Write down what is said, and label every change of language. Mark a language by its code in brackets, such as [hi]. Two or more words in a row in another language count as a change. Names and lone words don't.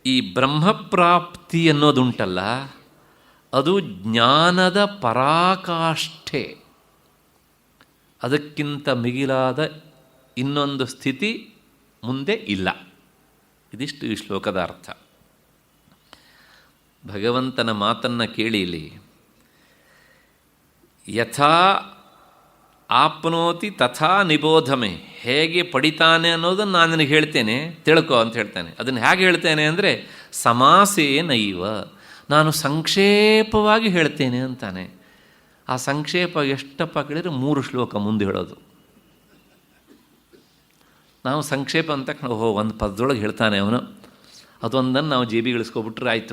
[kn] ಈ ಬ್ರಹ್ಮಪ್ರಾಪ್ತಿ ಅನ್ನೋದುಂಟಲ್ಲ, ಅದು ಜ್ಞಾನದ ಪರಾಕಾಷ್ಠೆ. ಅದಕ್ಕಿಂತ ಮಿಗಿಲಾದ ಇನ್ನೊಂದು ಸ್ಥಿತಿ ಮುಂದೆ ಇಲ್ಲ. ಇದಿಷ್ಟು ಈ ಶ್ಲೋಕದ ಅರ್ಥ. ಭಗವಂತನ ಮಾತನ್ನು ಕೇಳಿ ಇಲ್ಲಿ, [sa] ಯಥಾ ಆಪ್ನೋತಿ ತಥಾ ನಿಬೋಧಮೆ, [kn] ಹೇಗೆ ಪಡಿತಾನೆ ಅನ್ನೋದನ್ನು ನಾನು ನಿನಗೆ ಹೇಳ್ತೇನೆ, ತಿಳ್ಕೊ ಅಂತ ಹೇಳ್ತಾನೆ. ಅದನ್ನು ಹೇಗೆ ಹೇಳ್ತೇನೆ ಅಂದರೆ [sa] ಸಮಾಸೇ ನೈವ, [kn] ನಾನು ಸಂಕ್ಷೇಪವಾಗಿ ಹೇಳ್ತೇನೆ ಅಂತಾನೆ. ಆ ಸಂಕ್ಷೇಪ ಎಷ್ಟಪ್ಪ ಕೇಳಿದರೆ 3 ಶ್ಲೋಕ ಮುಂದೆ ಹೇಳೋದು. ನಾವು ಸಂಕ್ಷೇಪ ಅಂತ ಒಂದು ಪದದೊಳಗೆ ಹೇಳ್ತಾನೆ ಅವನು, ಅದೊಂದನ್ನು ನಾವು ಜೇಬಿಗಿಳಿಸ್ಕೊಬಿಟ್ರೆ ಆಯಿತು.